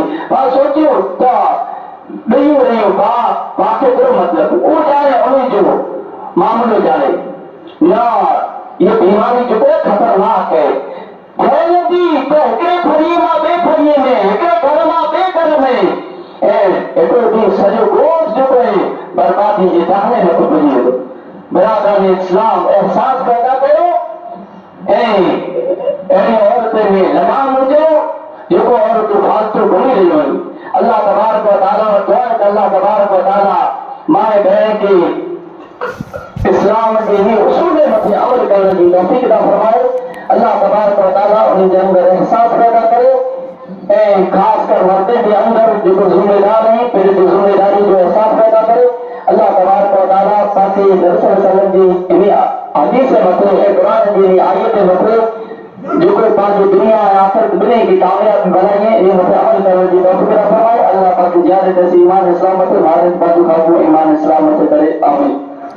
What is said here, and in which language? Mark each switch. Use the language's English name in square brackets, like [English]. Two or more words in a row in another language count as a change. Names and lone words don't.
[Sindhi] पाण सोचियूं त ॾेयूं रहियूं पाण खे कहिड़ो मतिलबु, उहो ॼाणे उन जो मामिलो ॼाणे न, इहा बीमारी जेको आहे ख़तरनाक आहे, फैलंदी त हिकिड़े फरीअ मां ॿिए फरीअ में, हिकिड़े घर मां ॿिए घर में, ऐं हिकिड़ो ॾींहुं सॼो ॻोठ जेको आहे बर्बादी जे दाने में पुॼी वेंदो। बिरादरान इस्लाम, एहसास पैदा कयो ऐं अहिड़ी औरत में लॻाम हुजे जेको औरतूं फालतू घुमी रहियूं आहिनि। [Arabic] الله تبارك وتعالى [Sindhi] वटि दुआ आहे त [Arabic] الله تبارك وتعالى [Sindhi] माए भेण खे इस्लाम जे ही उसूल मथे अमल करण जी तौफ़ीक़ अता फरमाए। [Arabic] الله تبارك وتعالى [Sindhi] उन जे अंदरि एहसास पैदा करे ऐं ख़ासि कर मर्दनि जे अंदरि जेको ज़िम्मेदार आहिनि पंहिंजी ज़िम्मेदारी जो एहसास पैदा करे। [Arabic] الله تبارك وتعالى [Sindhi] पंहिंजे नबी [Arabic] صلى الله عليه وسلم [Sindhi] जी हदीस मथे ऐं क़ुरान जी आयत मथे जेको पंहिंजी दुनिया ऐं आख़िरत ॿिन्ही खे कामयाबी बनाए इन मथे अमल करण जी तौफ़ीक़ अता फरमाए। अल्लाह पाक ज़ियादत ईमान इस्लाम मथे भारत पाक खां ईमान इस्लाम मथे करे आमीन।